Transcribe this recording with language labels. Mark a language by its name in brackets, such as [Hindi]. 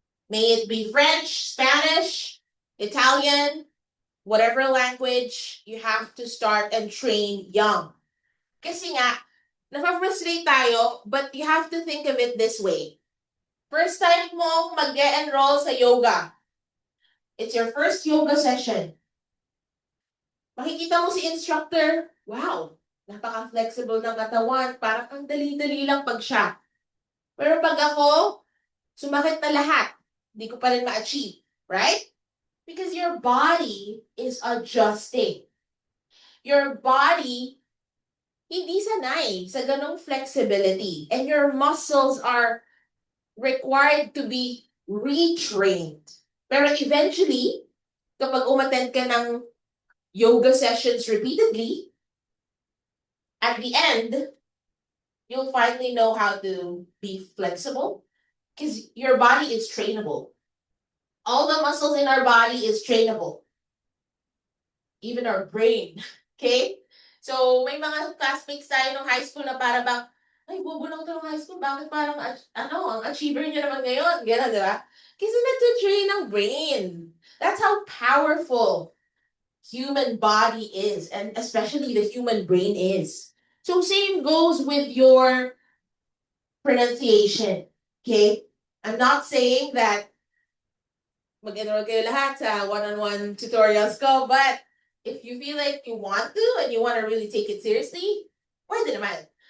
[English] May it be French, Spanish, Italian, whatever language, you have to start and train young. [Filipino] Kasi nga, nafa-frustrate tayo, [English] but you have to think of it this way. First time [Filipino] mo mag-enroll sa [English] yoga. It's your first yoga session. [Filipino] Makikita mo si instructor, wow, napaka-flexible ng katawan, parang ang dali-dali lang pag siya. Pero pag ako, sumakit na lahat. Hindi ko pa rin ma-achieve, right? [English] Because your body is adjusting. Your body [Filipino] hindi sanay sa ganong [English] flexibility. And your muscles are required to be retrained. Pero eventually, [Filipino] kapag umattend ka ng [English] yoga sessions repeatedly, at the end, you'll finally know how to be flexible because your body is trainable. All the muscles in our body is trainable. Even our brain. [Filipino] Okay? So, may mga classmates tayo nung high school na para bang, ay, bobo lang ito ng high school. Bakit parang, ang achiever niya naman ngayon? Gano'n, di ba? Kasi nag-train ang brain. [English] That's how powerful human body is, and especially the human brain is. So, same goes with your pronunciation. Okay? I'm not saying that [Filipino] mag-enroll kayo lahat sa [English] one-on-one tutorials ko, but if you feel like you want to and you want to really take it seriously, [Filipino] pwede naman.